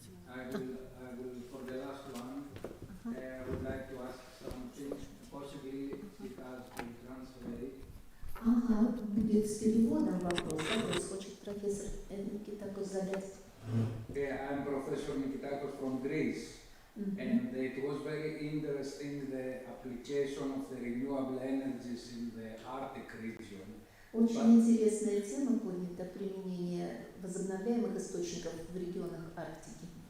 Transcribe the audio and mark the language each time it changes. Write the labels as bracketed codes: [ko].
[en] I will for the last one, I would like to ask something, possibly it has to translate. [ru] Ага, будет с переводом вопрос. Хочет профессор Никитакос задать. [en] I'm Professor Nikitakos from Greece, and it was very interesting the application of the renewable energies in the Arctic region. [ru] Очень интересная тема поднята, применение возобновляемых источников в регионах Арктики.